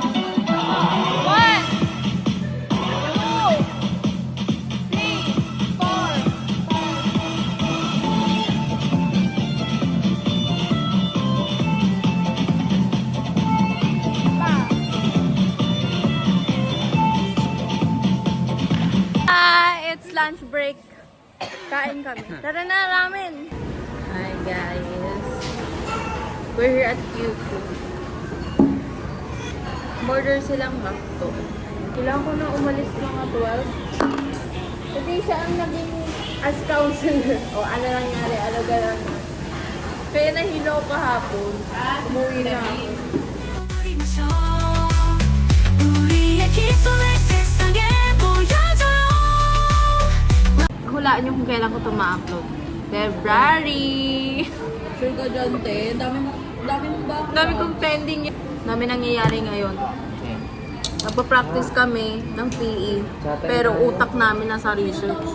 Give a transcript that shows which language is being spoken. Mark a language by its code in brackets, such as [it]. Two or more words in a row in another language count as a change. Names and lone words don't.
[en] One, two, three, four. It's lunch break. [tl] Kain kami. Tara na, [en] ramen! Hi guys. We're here at QQ. Order [tl] silang McDo. Kailangan ko na umalis mga 12. Kasi siya ang naging [en] as counselor. [tl] O ano nangyari, alaga lang. Kaya nahilo ko kahapon. Umuwi na ako. [ko] 우리의 기쁨을 세상에 보여줘요. [tl] Hulaan niyo kung kailan ko ito ma-upload. February! Sure ka dyan, te. Dami kong pending. Dami nangyayari ngayon. Nagpa-practice kami ng PE. Pero utak namin nasa research.